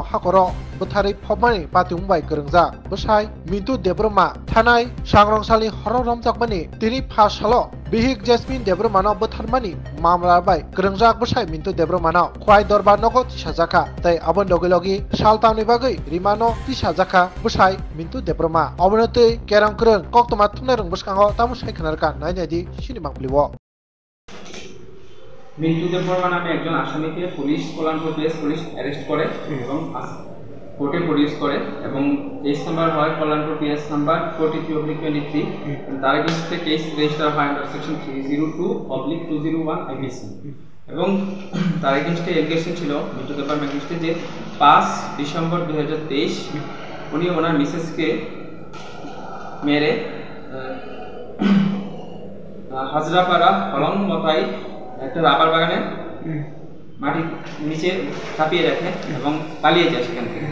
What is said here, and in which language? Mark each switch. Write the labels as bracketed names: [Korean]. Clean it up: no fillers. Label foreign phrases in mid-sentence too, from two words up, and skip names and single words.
[Kok Borok] हाखरो बोथारै फबमानि पातिंबाय गोरोंजा बसाय मिन्टु देब्रमा थानाय सांरंसालि हर रमजाकमानि तिनि फासालो बिहिक जेसमिन देब्रमानो बोथारमानि मामलाबाय गोरोंजा बसाय मिन्टु देब्रमानो खवाय दरबा नगो तिसाजाखा तै आबन दगैलगि सालतामनि बागै रिमानो तिसाजाखा बसाय मिन्टु देब्रमा अबनतै केरां गोरों कक्तमा थुमनाय रों बसकांगो तामु सायखनारका नायनायदि सिनिमां प्लिवो [Bangla] মিন্টু দেববর্মা নামে একজন আসামিকে পুলিশ কল্যাণপুর পিএস পুলিশ অ্যারেস্ট করে এবং [English] court produce [Bangla] করে এবং [English] case number [Bangla] হয় কল্যাণপুর [English] PS number [Bangla] 43/23 তার [English] against case register [Bangla] হয় [English] under section 302/201 IPC [Bangla] এবং তার [English] against allegation [Bangla] ছিল মিন্টু দেববর্মা এগেইনস্টে যে 5 ডিসেম্বর 2023 উনি ওনার মিসেসকে মেরে হাজরাপাড়া হলংমতাই একটা রাবার বাগানে মাটি নিচে চাপিয়ে রাখে এবং পালিয়ে যায় সেখান থেকে।